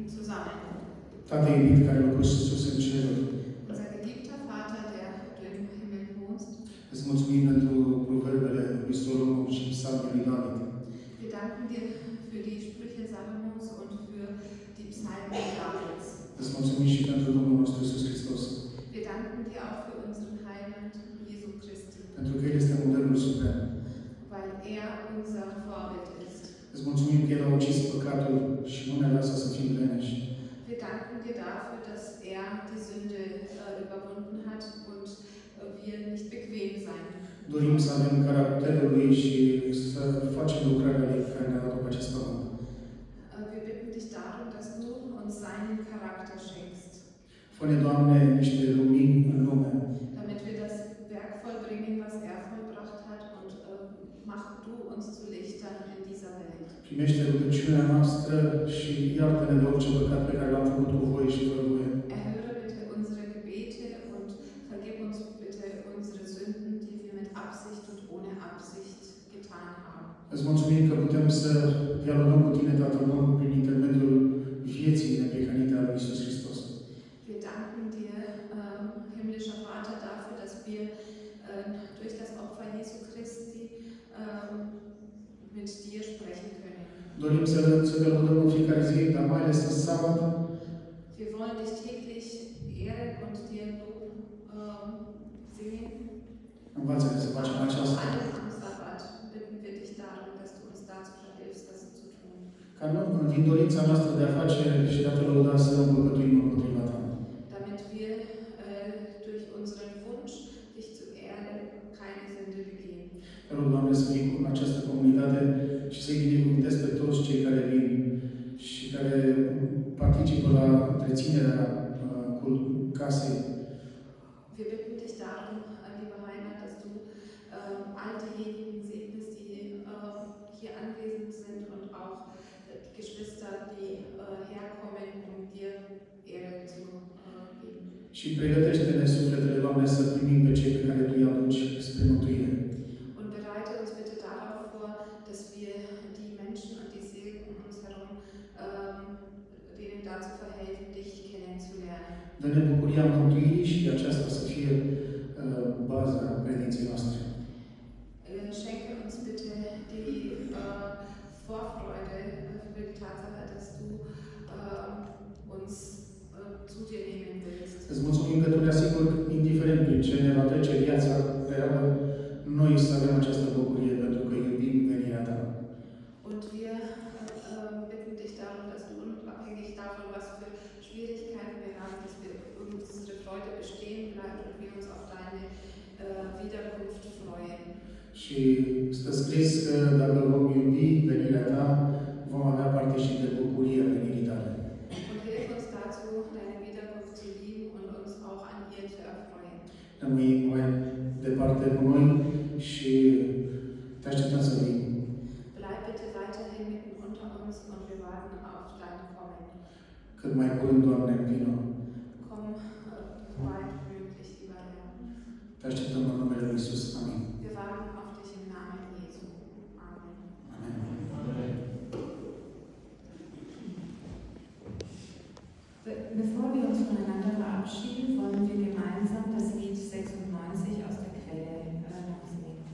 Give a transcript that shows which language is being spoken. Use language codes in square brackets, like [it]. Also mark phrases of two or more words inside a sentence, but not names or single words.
[de] sein. [ro] Tată iubit care locuiești sus în ceruri, [de] Unser geliebter Vater, der du im Himmel wohnst, [ro] îți mulțumim pentru proverbele lui Solomon și psalmul lui David. [de] wir danken dir für die Sprüche Salomos und für die Psalmen Davids. [ro] Îți mulțumim și pentru Domnul nostru Iisus Hristos, [de] Wir danken dir auch für unseren Heiland, Jesu Christi, [ro] pentru că El este modelul suprem. [de] weil er unser Vorbild ist. [ro] Îți mulțumim că El a ucis păcatul și nu ne lasă să fim leneși. [de] Wir danken dir dafür, dass er die Sünde überwunden hat und wir nicht bequem sein. [ro] Dorim să avem caracterul Lui și să facem lucrarea Lui care ne-a dat pe acest pământ. [de] Wir bitten dich darum, dass du uns seinen Charakter schenkst, [ro] Fă-ne, Doamne, niște lumini în lume, [de] damit wir das Werk vollbringen, was er vollbracht hat, und mach du uns zu Lichtern in dieser Welt. [ro] primește rugăciunea noastră și iartă-ne de orice păcat pe care l-am făcut cu voie și fără voie. [de] Erhöre bitte unsere Gebete und vergib uns bitte unsere Sünden, die wir mit Absicht und ohne Absicht getan haben. [ro] Îți mulțumim că putem să dialogăm cu Tine, Tatăl Bun, prin intermediul vieții neprihănite a lui Iisus Hristos. [de] Wir danken dir, himmlischer Vater, dafür, dass wir durch das Opfer Jesu Christi mit dir sprechen können. [ro] Dorim să te lăudăm în fiecare zi, dar mai ales în sabat, [de] Wir wollen dich täglich ehren und dir Lob singen. [ro] învață-ne să facem [de] Vor [ro] aceasta. [de] allem am Sabbat bitten wir dich darum, dass du uns dazu verhilfst, das zu tun. [ro] Ca nu, din dorința noastră de a face și de a te lăuda să împăcătuim împotriva Ta. [de] Damit wir durch unseren Wunsch, dich zu ehren, keine Sünde begehen. [ro] Te rog, Doamne, să fii cu această comunitate și să-i binecuvântezi pe toți cei care vin și care participă la întreținerea casei. [de] Wir bitten dich darum, lieber Heiner, dass du all diejenigen segnest, die hier anwesend sind und auch die Geschwister, die herkommen, um dir Ehre zu geben. [ro] Și pregătește-ne sufletele, Doamne, să primim pe cei pe care Tu îi aduci spre mântuire. [de] Und bereite uns bitte darauf vor, dass wir die Menschen und die Seelen um uns herum denen dazu verhelfen, dich kennenzulernen. [ro] Dă-ne bucuria mântuirii și aceasta să fie baza credinței noastre. [de] Schenke uns bitte die Vorfreude für die Tatsache, dass du uns zu dir nehmen willst. [ro] Îți mulțumim că Tu ne asiguri, indiferent prin ce ne va trece viața reală, noi să avem această bucurie pentru că iubim venirea Ta. [de] Und wir bitten dich darum, dass du unabhängig davon, was für Schwierigkeiten wir haben, dass wir unsere Freude bestehen bleibt und wir uns auf deine Wiederkunft freuen. [ro] Și stă scris că dacă vom iubi venirea Ta, vom avea parte și de bucuria venirii Tale. [de] Und hilf uns dazu, deine Wiederkunft zu lieben und uns auch an ihr zu erfreuen. [ro] Rămâi mai departe cu noi și te așteptăm să vii. [de] Bleib bitte weiterhin mitten unter uns und wir warten auf dein Kommen. [ro] Cât mai curând, Doamne, vino. [de] Komm baldmöglich, lieber Herr. [ro] Te așteptăm în numele Lui Iisus. Amin. [de] Wir warten auf dich im Namen Jesu. Amen. Amen. Bevor wir uns voneinander verabschieden, wollen wir gemeinsam das Lied 96 aus der Quelle singen.